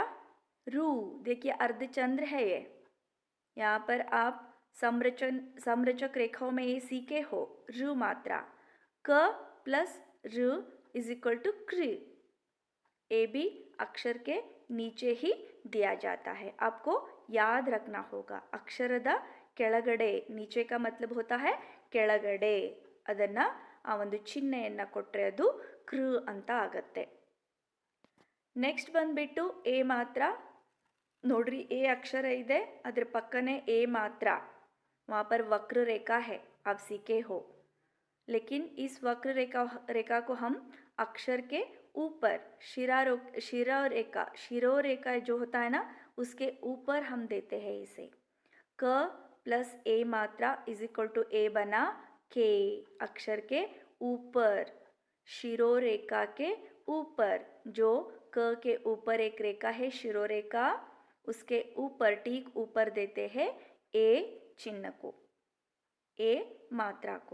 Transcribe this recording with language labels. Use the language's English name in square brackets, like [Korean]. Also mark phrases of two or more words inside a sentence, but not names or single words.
[Hindi] रु देखिए अर्धचंद्र है ये, यहाँ पर आप समरचक रेखाओं में ये सीखे हो। रु मात्रा, क प्लस रु [English] is equal to [Hindi] कृ। ए भी अक्षर के नीचे ही दिया जाता है, आपको याद रखना होगा। [Kannada] ಅಕ್ಷರದ ಕೆಳಗಡೆ, [Hindi] नीचे का मतलब होता है [Kannada] ಕೆಳಗಡೆ, ಅದನ್ನ ಆ ಒಂದು ಚಿಹ್ನೆಯನ್ನ ಕೊಟ್ಟರೆ ಅದು ಕೃ ಅಂತ ಆಗತ್ತೆ। ನೆಕ್ಸ್ಟ್ ಬಂದ್ಬಿಟ್ಟು ಎ ಮಾತ್ರ ನೋಡ್ರಿ, ಎ ಅಕ್ಷರ ಇದೆ, ಅದ್ರ ಪಕ್ಕನೆ ಎ ಮಾತ್ರ, [Hindi] वहाँ पर वक्र रेखा है, आप सीखे हो। लेकिन इस वक्र रेखा को हम अक्षर के ऊपर शिरोरेखा जो होता है ना, उसके ऊपर हम देते हैं इसे। क प्लस ए मात्रा [English] is equal to [Hindi] ए बना के, अक्षर के ऊपर, शिरोरेखा के ऊपर, जो क के ऊपर एक रेखा है शिरोरेखा, उसके ऊपर ठीक ऊपर देते हैं ए चिन्ह को, ए मात्रा को।